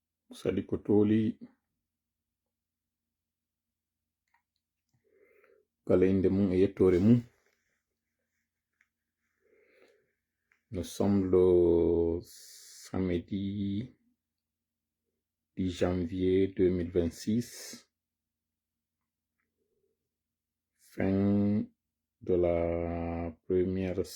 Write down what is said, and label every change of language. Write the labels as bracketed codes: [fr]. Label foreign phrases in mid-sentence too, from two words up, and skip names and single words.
[ff] Sadi Kotoli, kala inde mum e yettore mum. [fr] Nous sommes le samedi 10 janvier 2026, fin de la première...